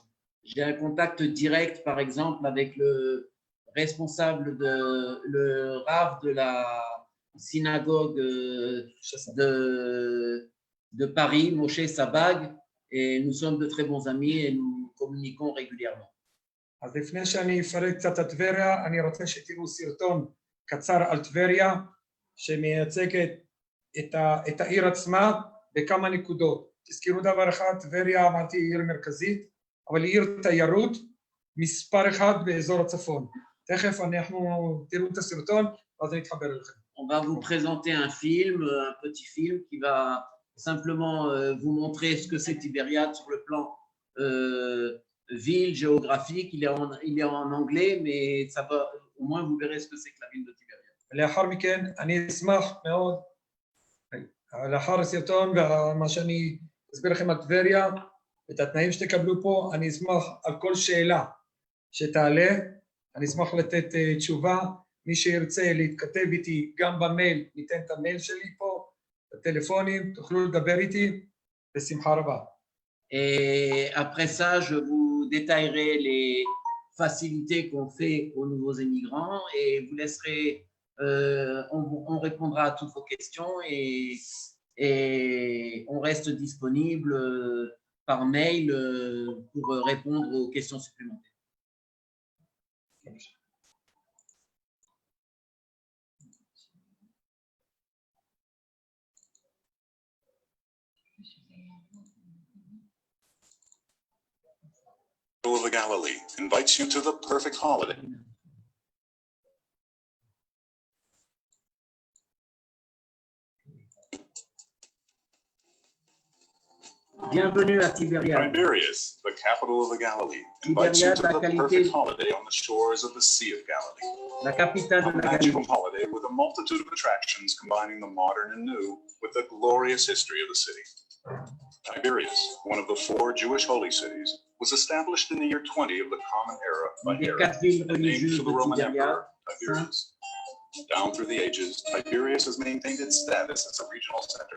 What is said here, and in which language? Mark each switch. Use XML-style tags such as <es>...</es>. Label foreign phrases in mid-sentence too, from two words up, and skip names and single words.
<fr>J'ai un contact direct, par exemple, avec le responsable le Rav de la synagogue de Paris, Moshe Sabag, et nous sommes de très bons amis et nous communiquons régulièrement.</fr> <he>אז לפני שאני אפרט קצת על טבריה, אני רוצה שתראו סרטון קצר על טבריה, שמייצג את העיר עצמה בכמה נקודות. תזכרו דבר אחד, טבריה אמרתי עיר מרכזית, אבל היא עיר תיירות מספר אחד באזור הצפון. תכף אנחנו תראו את הסרטון, ואז אני אתחבר אליכם.</he> <fr>On va vous présenter un film, un petit film qui va simplement vous montrer ce que c'est Tibériade sur le plan ville, géographique. Il est en anglais, mais ça va, au moins vous verrez ce que c'est que la ville de Tibériade.</fr> <he>לאחר מכן אני אשמח מאוד, לאחר הסרטון ומה שאני אסביר לכם על טבריה, את התנאים שתקבלו פה, אני אשמח על כל שאלה שתעלה, אני אשמח לתת תשובה, מי שירצה להתכתב איתי גם במייל, ניתן את המייל שלי פה, בטלפונים, תוכלו לדבר איתי, בשמחה רבה.</he> <fr>Et après ça, je vous détaillerai les facilités qu'on fait aux nouveaux immigrants et vous laisserez, on répondra à toutes vos questions et on reste disponible par mail pour répondre aux questions supplémentaires.</fr> <en>Of the Galilee invites you to the perfect holiday.</en> <fr>Bienvenue à Tibériade.</fr> <en>Tiberias, the capital of the Galilee, invites you to the perfect holiday on the shores of the Sea of Galilee.</en> <fr>La capitale de</fr> <en>A</en> <fr>la</fr> <en>magical</en> <fr>Galilée.</fr> <en>holiday with a multitude of attractions combining the modern and new with the glorious history of the city. Tiberias, one of the 4 Jewish holy cities, was established in the year 20 of the Common Era by</en> <fr>Une des</fr> <en>Herod</en> <fr>4 villes</fr> <en>and named</en> <fr>religieuses</fr> <en>for the</en> <fr>de</fr> <en>Roman</en> <fr>Tibériade.</fr> <en>Emperor Tiberius. Down through the ages, Tiberias has maintained its status as a regional center.</en>